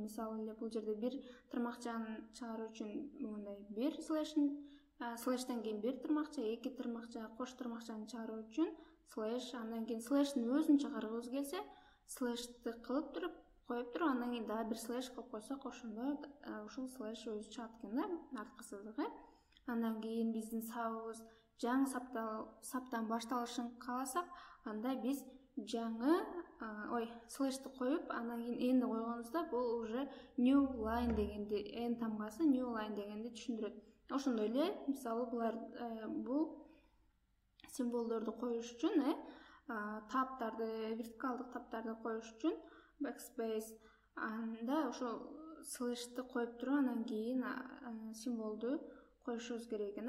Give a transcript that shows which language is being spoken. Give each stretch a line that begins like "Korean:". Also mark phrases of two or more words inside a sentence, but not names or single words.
Kyrgyz: Мисалы эле бул жерде бир тырмакчаны чыгаруу үчүн мындай бир слэштен кийин бир тырмакча, эки тырмакча, кош тырмакчаны чыгаруу үчүн слэш, андан кийин слэштин өзүн чыгаргыбыз келсе, слэшти кылып туруп, коюп туруп, андан кийин дагы бир слэш кылып койсок, ошондо ушул слэш өзү чыгат экен да, арткы сызыгы. Андан кийин биздин сабыбыз жаңы саптан башталышын кааласак, анда биз жаңы слэшти коюп, андан кийин энди койгонубузда бул уже
English: new line
Kyrgyz: дегенди, n тамгасы
English: new line
Kyrgyz: дегенди түшүндүрөт. Ошондой эле, мисалы, бул символдорду коюш үчүн, таптарды, вертикалдык таптарды коюш үчүн backspace, анда ошол слэшти коюп туруп, андан кийин символду коюшубуз керек экен да.